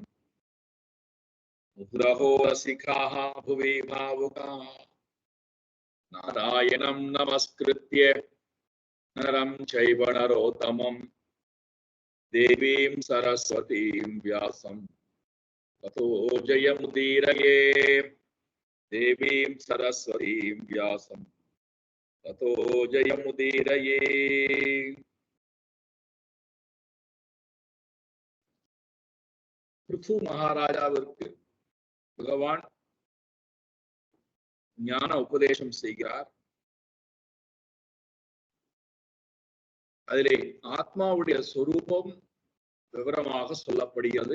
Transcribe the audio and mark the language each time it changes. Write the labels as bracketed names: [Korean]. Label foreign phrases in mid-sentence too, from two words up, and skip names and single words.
[Sanskrit] मुहुरहो रसिकाः भुवि भावुकाः नारायणं नमस्कृत्य नरं चैव नरोत्तमं देवीं सरस्वतीं व्यासं ततो जयमुदीरये। देवीं सरस्वतीं व्यासं ततो जयमुदीरये। [Tamil] பிருது மகாராஜாவிற்கு பகவான் ஞான உபதேசம் செய்கிறார். அதிலே ஆத்மாவுடைய சொரூபம் விவரமாக சொல்லப்படுகிறது.